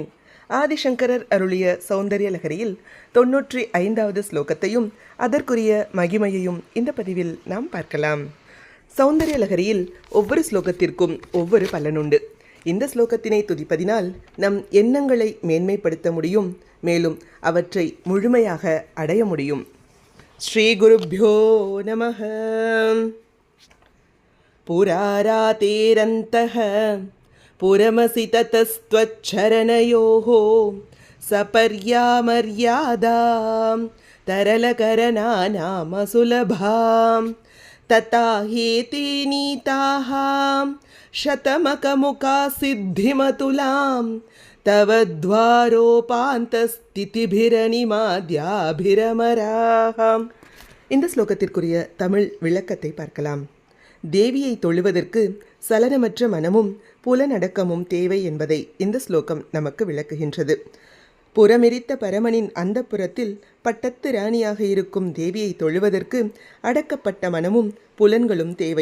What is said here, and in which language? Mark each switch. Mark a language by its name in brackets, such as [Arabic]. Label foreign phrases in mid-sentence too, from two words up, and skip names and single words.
[Tamil] ஆதிசங்கரர் அருளிய சௌந்தர்ய லகரியில் 95வது ஸ்லோகத்தையும் அதற்குரிய மகிமையையும் இந்த பதிவில் நாம் பார்க்கலாம். சௌந்தர்ய லகரியில் ஒவ்வொரு ஸ்லோகத்திற்கும் ஒவ்வொரு பலனுண்டு. இந்த ஸ்லோகத்தினை துதிப்பதினால் நம் எண்ணங்களை மேன்மைப்படுத்த முடியும், மேலும் அவற்றை முழுமையாக அடைய முடியும். [Sanskrit] श्री गुरुभ्यो नमः. पुरारातेरन्तः पुरमसि ततस्त्वच्चरणयोः सपर्यामर्यादां तरलकरनानामसुलभां तथा हेते नीताः शतमकमुखासिद्धिमतुलां तव द्वारोपान्तस्थितिभिरनिमाद्याभिरमराः. [Tamil] இந்த ஸ்லோகத்திற்குரிய தமிழ் விளக்கத்தை பார்க்கலாம். தேவியை தொழுவதற்கு சலனமற்ற மனமும் புலனடக்கமும் தேவை என்பதை இந்த ஸ்லோகம் நமக்கு விளக்குகின்றது. புறமெரித்த பரமனின் அந்தப்புறத்தில் பட்டத்து ராணியாக இருக்கும் தேவியை தொழுவதற்கு அடக்கப்பட்ட மனமும் புலன்களும் தேவை.